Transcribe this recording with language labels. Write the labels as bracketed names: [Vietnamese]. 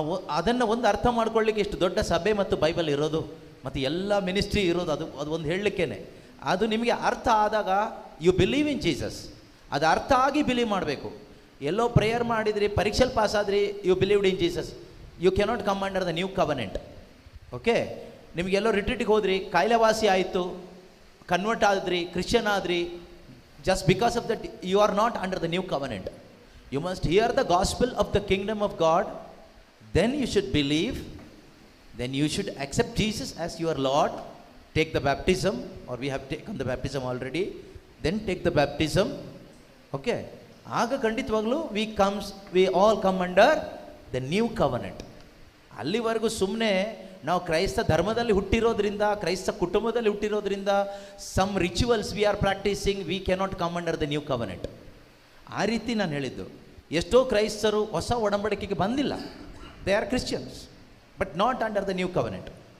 [Kannada] ಅದನ್ನು ಒಂದು ಅರ್ಥ ಮಾಡ್ಕೊಳ್ಳಿಕ್ಕೆ ಇಷ್ಟು ದೊಡ್ಡ ಸಭೆ ಮತ್ತು ಬೈಬಲ್ ಇರೋದು, ಮತ್ತು ಎಲ್ಲ ಮಿನಿಸ್ಟ್ರಿ ಇರೋದು, ಅದು ಒಂದು ಹೇಳಲಿಕ್ಕೇನೆ. ಅದು ನಿಮಗೆ ಅರ್ಥ ಆದಾಗ [English] You believe in Jesus. [Kannada] ಅದು ಅರ್ಥ ಆಗಿ ಬಿಲೀವ್ ಮಾಡಬೇಕು. ಎಲ್ಲೋ ಪ್ರೇಯರ್ ಮಾಡಿದ್ರಿ, ಪರೀಕ್ಷೆಯಲ್ಲಿ ಪಾಸ್ ಆದ್ರಿ, [English] You believed in Jesus, you cannot come under the new covenant. Okay? [Kannada] ನಿಮಗೆಲ್ಲೋ ರಿಟ್ರೀಟಿಗೆ ಹೋದ್ರಿ, ಕಾಯಿಲೆವಾಸಿ ಆಯಿತು, ಕನ್ವರ್ಟ್ ಆದ್ರಿ, ಕ್ರಿಶ್ಚಿಯನ್ ಆದ್ರಿ, [English] just because of that you are not under the new covenant. You must hear the gospel of the kingdom of God, then you should believe, then you should accept Jesus as your Lord, take the baptism, or we have taken the baptism already, then take the baptism. Okay? [Kannada] ಆಗ ಖಂಡಿತವಾಗ್ಲೂ [English] we all come under the new covenant. [Kannada] ಅಲ್ಲಿವರೆಗೂ ಸುಮ್ಮನೆ ನಾವು ಕ್ರೈಸ್ತ ಧರ್ಮದಲ್ಲಿ ಹುಟ್ಟಿರೋದ್ರಿಂದ, ಕ್ರೈಸ್ತ ಕುಟುಂಬದಲ್ಲಿ ಹುಟ್ಟಿರೋದ್ರಿಂದ, [English] Some rituals we are practising, we cannot come under the new covenant. [Kannada] ಆ ರೀತಿ ನಾನು ಹೇಳಿದ್ದು. ಎಷ್ಟೋ ಕ್ರೈಸ್ತರು ಹೊಸ ಒಡಂಬಡಿಕೆಗೆ ಬಂದಿಲ್ಲ, [English] They are Christians, but not under the new covenant.